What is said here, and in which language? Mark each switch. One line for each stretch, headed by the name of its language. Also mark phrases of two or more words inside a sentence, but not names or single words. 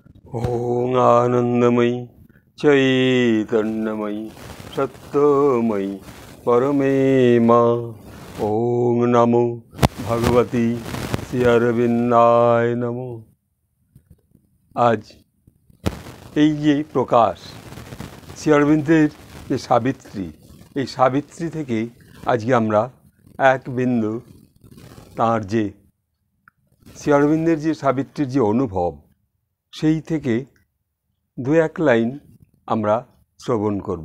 Sanskrit: ओम आनंदमयी चैतन्यमयी सत्यमयी परमे माँ। ओम नमो भगवती श्री अरविंदाय नमो।
Bangla: आज এই যে প্রকাশ শ্রী অরবিন্দের যে সাবিত্রী, এই সাবিত্রী থেকে আজকে আমরা এক বিন্দু তাঁর যে শ্রী অরবিন্দের যে সাবিত্রীর যে অনুভব, সেই থেকে দু এক লাইন আমরা শ্রবণ করব।